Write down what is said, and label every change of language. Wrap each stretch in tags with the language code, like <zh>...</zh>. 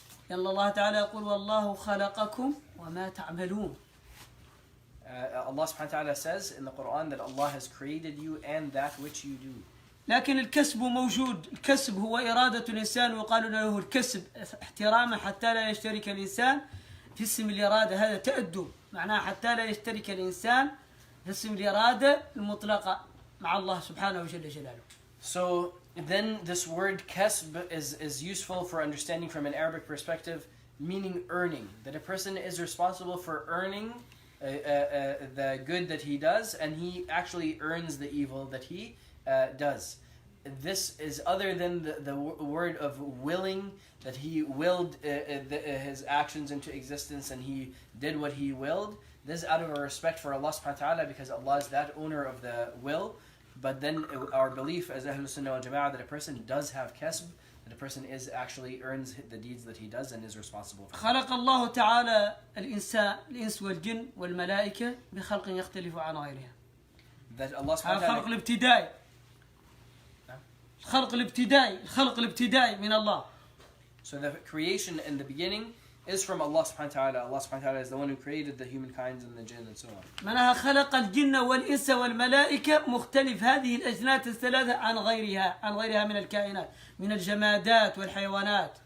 <ar>يلا الله تعالى يقول والله خلقكم وما تعملون.</ar> <en>Allah subhanahu wa ta'ala says in the Quran that Allah has created you and that which you do.</en> <ar>لكن الكسب موجود. الكسب هو إرادة الإنسان ويقال له الكسب احتراما حتى لا يشترك الإنسان في اسم الإرادة. هذا تأدب معناه حتى لا يشترك الإنسان في اسم الإرادة المطلقة مع الله سبحانه وجل جلاله.</ar> <en>So then this word kasb is useful for understanding from an Arabic perspective, meaning earning. That a person is responsible for earning the good that he does, and he actually earns the evil that he does. This is other than the word of willing, that he willed his actions into existence and he did what he willed. This is out of our respect for Allah subhanahu wa ta'ala, because Allah is that owner of the will. But then our belief as Ahlul Sunnah wal Jama'ah that a person does have kasb, that a person is actually earns the deeds that he does and is responsible for.</en> <ar>خلق الله تعالى الإنس والجن والملائكة بخلق يختلف عن غيرها.</ar> <en>That Allah subhanahu wa</en> <ar>هذا</ar> <en>ta'ala.</en> <ar>الخلق الابتدائي. الخلق الابتدائي من الله.</ar> <en>So the creation in the beginning is from Allah subhanahu wa ta'ala. Allah subhanahu wa ta'ala is the one who created the humankind and the jinn and so on.</en> <ar>معناها خلق الجن والإنس والملائكة مختلف هذه الأجناس الثلاثة عن غيرها من الكائنات من الجمادات والحيوانات.</ar>